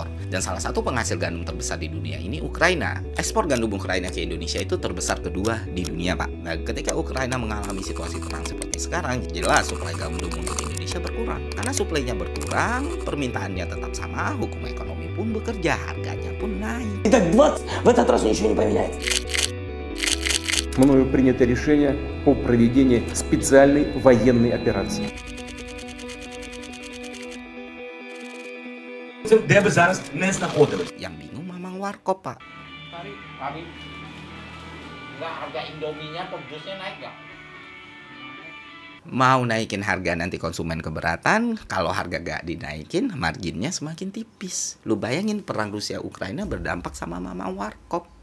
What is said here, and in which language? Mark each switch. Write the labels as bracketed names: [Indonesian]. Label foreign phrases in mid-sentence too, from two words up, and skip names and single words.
[Indonesian] Dan salah satu penghasil gandum terbesar di dunia ini Ukraina. Ekspor gandum Ukraina ke Indonesia itu terbesar kedua di dunia, Pak. Nah, ketika Ukraina mengalami situasi perang seperti sekarang, jelas suplai gandum untuk Indonesia berkurang. Karena suplainya berkurang, permintaannya tetap sama, hukum ekonomi pun bekerja, harganya pun naik. [Russian] Итак, в этот раз ничего не поменяется. Мною принято решение о проведении специальной военной операции. [Ukrainian] Де би зараз не знаходились. [Indonesian] Yang bingung Mamang Warkop, Pak. Tadi nggak harga Indominya atau jusnya naik nggak? Mau naikin harga nanti konsumen keberatan, kalau harga gak dinaikin, marginnya semakin tipis. Lu bayangin perang Rusia-Ukraina berdampak sama Mamang Warkop.